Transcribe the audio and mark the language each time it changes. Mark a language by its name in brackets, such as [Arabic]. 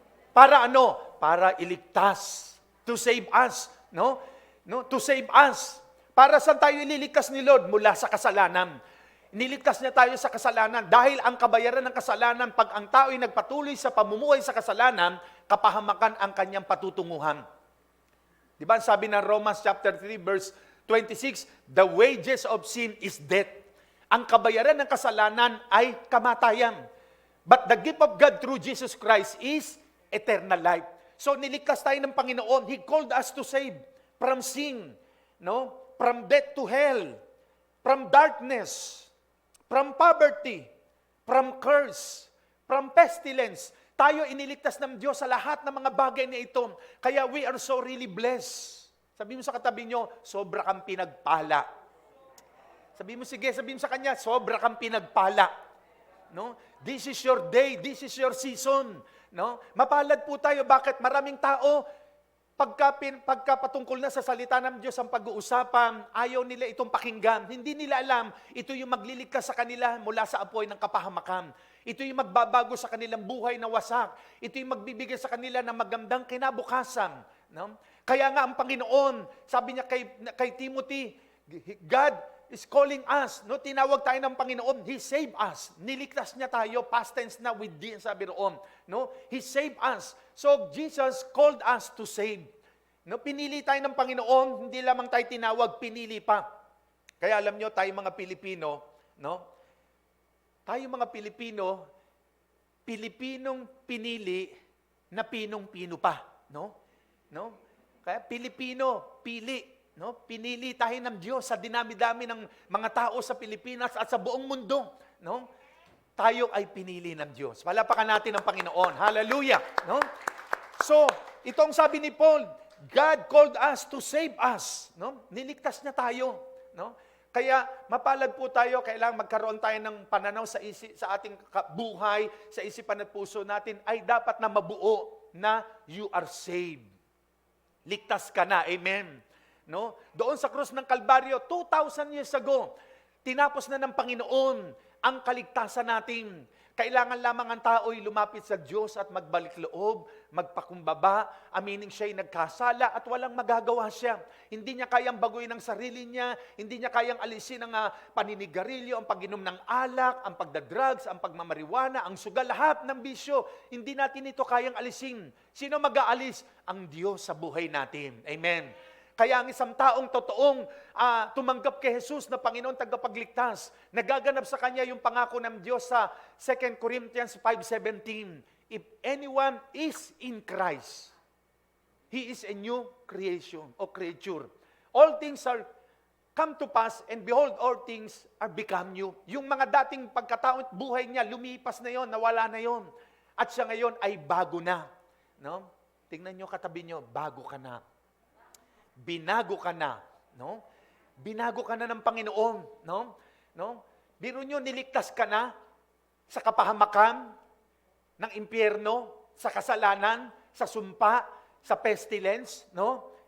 [Filipino] Para ano? Para iligtas. [English] To save us. [Filipino] No? [English] To save us. [Filipino] Para saan tayo ililigtas ni Lord? Mula sa kasalanan. Niligtas niya tayo sa kasalanan dahil ang kabayaran ng kasalanan, pag ang tao ay nagpatuloy sa pamumuhay sa kasalanan, kapahamakan ang kanyang patutunguhan. Di ba sabi ng [English] Romans chapter 3 verse 26, the wages of sin is death. [Filipino] Ang kabayaran ng kasalanan ay kamatayan. [English] But the gift of God through Jesus Christ is eternal life. So [Filipino] niligtas tayo ng Panginoon. [English] He called us to save from sin, no? From death to hell, from darkness, from poverty, from curse, from pestilence. [Filipino] Tayo iniligtas ng Diyos sa lahat ng mga bagay na ito. Kaya [English] we are so really blessed. [Filipino] Sabi mo sa katabi nyo, sobra kang pinagpala. Sabi mo, sige, sabi mo sa kanya, sobra kang pinagpala. No? [English] This is your day, this is your season. [Filipino] No? Mapalad po tayo. Bakit? Maraming tao, pagka patungkol na sa salita ng Diyos ang pag-uusapan, ayaw nila itong pakinggan. Hindi nila alam, ito yung magliligtas sa kanila mula sa apoy ng kapahamakan. Ito yung magbabago sa kanilang buhay na wasak. Ito yung magbibigay sa kanila ng magandang kinabukasan. No? Kaya nga ang Panginoon, sabi niya kay Timothy, [English] God is calling us. [Filipino] No? Tinawag tayo ng Panginoon, [English] He saved us. [Filipino] Niligtas niya tayo, past tense na with D, sabi roon. No? He saved us. [English] So Jesus called us to save. No? [Filipino] Pinili tayo ng Panginoon, hindi lamang tayo tinawag, pinili pa. Kaya alam nyo, tayo mga Pilipino, no? Tayo mga Pilipino, Pilipinong pinili na pinong-pino pa. No? No? Kaya Pilipino, pili. No? Pinili tayo ng Diyos sa dinami-dami ng mga tao sa Pilipinas at sa buong mundo. No? Tayo ay pinili ng Diyos. Palapakan natin ang Panginoon. Hallelujah! No? [English] So, [Filipino] itong sabi ni Paul, [English] God called us to save us. [Filipino] No? Niligtas niya tayo. No? Kaya mapalad po tayo, kailangan magkaroon tayo ng pananaw sa ating buhay, sa isipan at puso natin, ay dapat na mabuo na [English] you are saved. [Filipino] Ligtas ka na. Amen. No? Doon sa krus ng Kalbaryo, 2,000 years ago, tinapos na ng Panginoon ang kaligtasan natin. Kailangan lamang ang tao'y lumapit sa Diyos at magbalik loob, magpakumbaba, aminin siya'y nagkasala at walang magagawa siya. Hindi niya kayang baguhin ang sarili niya, hindi niya kayang alisin ang paninigarilyo, ang pag-inom ng alak, ang pagdadrugs, ang pagmamariwana, ang sugal, lahat ng bisyo. Hindi natin ito kayang alisin. Sino mag-aalis? Ang Diyos sa buhay natin. Amen. Kaya ang isang taong totoong tumanggap kay Jesus na Panginoon tagapagligtas, nagaganap sa kanya yung pangako ng Diyos sa 2 Corinthians 5:17. [English] If anyone is in Christ, he is a new creation o creature. All things are come to pass and behold, all things are become new. [Filipino] Yung mga dating pagkatao at buhay niya, lumipas na yon, nawala na yon. At siya ngayon ay bago na. No? Tingnan nyo katabi nyo, bago ka na. Binago ka na, no? Binago ka na ng Panginoon, no? No? Biro nyo, niligtas ka na sa kapahamakan ng impyerno, sa kasalanan, sa sumpa, sa pestilence, no?